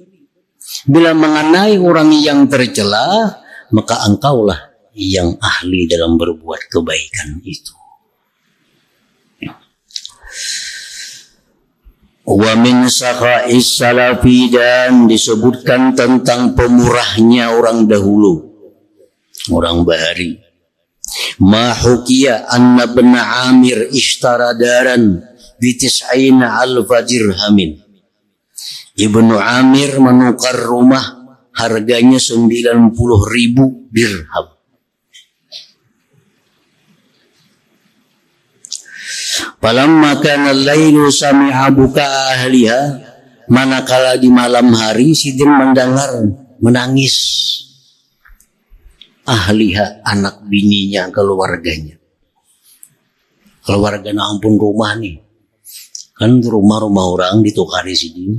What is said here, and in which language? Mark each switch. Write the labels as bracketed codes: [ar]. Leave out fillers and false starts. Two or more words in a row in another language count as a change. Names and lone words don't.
[ms] Bila mengenai orang yang tercela, maka engkaulah yang ahli dalam berbuat kebaikan itu. [ar] ومن سخاء السلف, [ms] dan disebutkan tentang pemurahnya orang dahulu, orang bahari. [ar] ما حكي أن ابن عامر اشترى دارا ب 90,000 درهم. [ms] Ibnu Amir menukar rumah harganya 90.000 dirham. [ar] فلما كان الليل سمع بكاء أهلها, [bjn] manakala di malam hari Sidin mendengar menangis ahliha, anak bininya, keluarganya. Keluarga ampun rumah nih. Kan rumah-rumah orang ditukari Sidin.